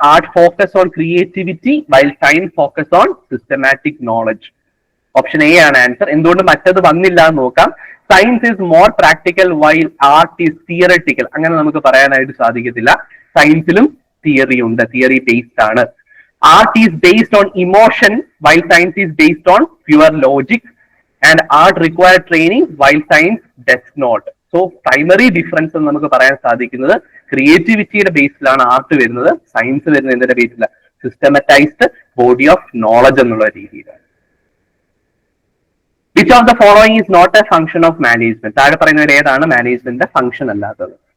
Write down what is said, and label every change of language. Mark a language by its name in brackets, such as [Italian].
[English] Art focus on creativity while science focus on systematic knowledge. [Malayalam] Option A ആണ് answer. എന്തുകൊണ്ട് മറ്റത് വന്നില്ല എന്ന് നോക്കാം. [English] Science is more practical while art is theoretical. [Malayalam] അങ്ങനെ നമുക്ക് പറയാനായിട്ട് സാധിക്കത്തില്ല. സയൻസിലും തിയറി ഉണ്ട്, തിയറി ബേസ്ഡ് ആണ്. [English] Art is based on emotion while science is based on pure logic. And art require training while science does not. So primary difference [Malayalam] എന്ന് നമുക്ക് പറയാൻ സാധിക്കുന്നത് ക്രിയേറ്റിവിറ്റിയുടെ ബേസിലാണ് ആർട്ട് വരുന്നത്, സയൻസ് വരുന്നത് എന്തിന്റെ ബേസില? സിസ്റ്റമറ്റൈസ്ഡ് ബോഡി ഓഫ് നോളജ് എന്നുള്ള രീതിയിലാണ്. [English] Which of the following is not a function of management? [Malayalam] താഴെ പറയുന്നവർ ഏതാണ് മാനേജ്മെന്റിന്റെ ഫംഗ്ഷൻ അല്ലാത്തത്?